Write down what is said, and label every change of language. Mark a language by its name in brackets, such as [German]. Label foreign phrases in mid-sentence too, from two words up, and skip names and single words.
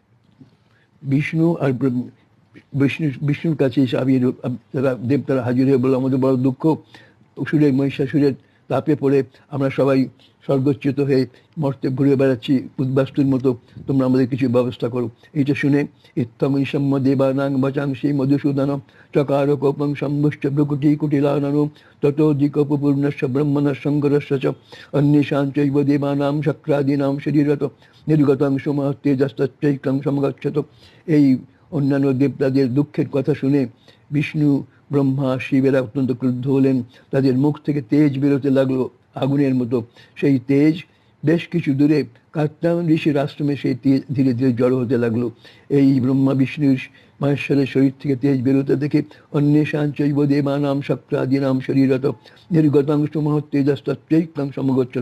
[Bangla] বিষ্ণুর কাছে এসে দেবতারা হাজির হয়ে বলল, আমাদের বড় দুঃখ, অসুরের মহিষাসুরের তাপে পড়ে আমরা সবাই স্বর্গচ্যুত হয়ে মর্তে ঘুরে বেড়াচ্ছি উদ্বাস্তুর মতো, তোমরা আমাদের কিছু ব্যবস্থা করো। এইটা শুনে [Sanskrit] ইত্তমৈষম্য দেবানাং বচাংসি মধুসূদনম চকার কোপং সম্ভুষ্ট প্রকুটি কুটিলাননম ততোধিকপূর্ণস্য ব্রহ্মণঃ শঙ্করস্য চ অন্যেষাং চৈব দেবানাং শক্রাদীনাং শরীরত নির্গতং সুমহত্তেজস্তৈকং সমগচ্ছত। [Bangla] এই অন্যান্য দেবতাদের দুঃখের কথা শুনে বিষ্ণু, ব্রহ্মা, শিবেরা অত্যন্ত ক্রুদ্ধ হলেন। তাদের মুখ থেকে তেজ বেরোতে লাগলো আগুনের মতো। সেই তেজ বেশ কিছু দূরে কাত্যায়ন ঋষির আশ্রমে সেই তেজ ধীরে ধীরে জড়ো হতে লাগলো। এই ব্রহ্মা বিষ্ণুর মহেশ্বরের শরীর থেকে তেজ বেরোতে দেখে [Sanskrit] অন্যেষাং চৈব দেবানাং শক্রাদীনাং শরীরত নির্গতং সুমহত্তেজস্তৈকং সমগচ্ছত।